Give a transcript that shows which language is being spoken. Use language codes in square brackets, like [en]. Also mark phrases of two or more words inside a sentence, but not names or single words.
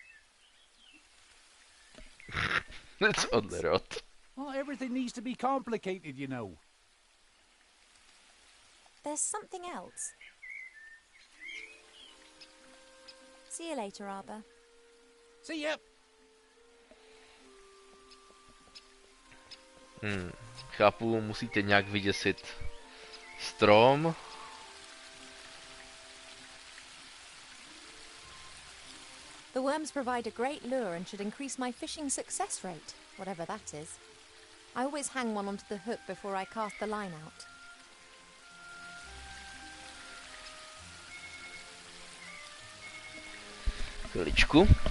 [en] It's only a rod. Well, everything needs to be complicated, you know. There's something else. See you later, Arbor. See ya. [cs] Chápu, musíte nějak vyděsit strom. [en] The worms provide a great lure and should increase my fishing success rate, whatever that is. I always hang one onto the hook before I cast the line out. [cs] Chviličku.